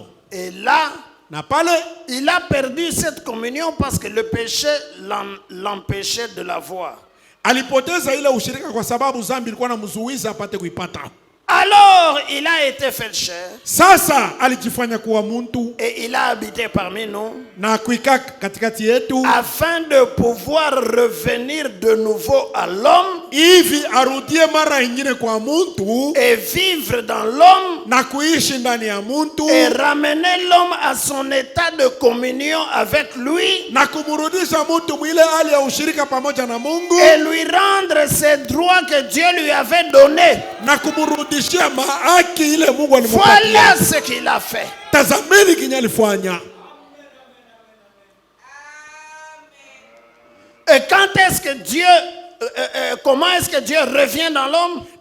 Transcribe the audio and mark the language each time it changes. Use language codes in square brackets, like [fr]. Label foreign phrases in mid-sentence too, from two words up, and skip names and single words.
[fr] Et là, [sw] na pale [fr] il a perdu cette communion parce que le péché l'empêchait de la voir. [sw] Alipoteza ile ushirika kwa sababu dhambi ilikuwa inamzuiza apate kuipata. [fr] Alors, il a été fait chair. [sw] Sasa alijifanya kuwa muntu. [fr] Et il a habité parmi nous. [sw] Na kuikaa katikati yetu. [fr] Afin de pouvoir revenir de nouveau à l'homme. [sw] Hivi arudie mara ingine kwa muntu. [fr] Et vivre dans l'homme. [sw] Na kuishi ndani ya muntu. [fr] Et ramener l'homme à son état de communion avec lui. [sw] Na kumurudisha muntu mwile hali ya ushirika pamoja na Mungu. [fr] Et lui rendre ses droits que Dieu lui avait donnés. [sw] Na kumurudisha [fr] voilà ce qu'il a fait. Et quand est-ce que Dieu, comment est-ce que Dieu revient dans l'homme?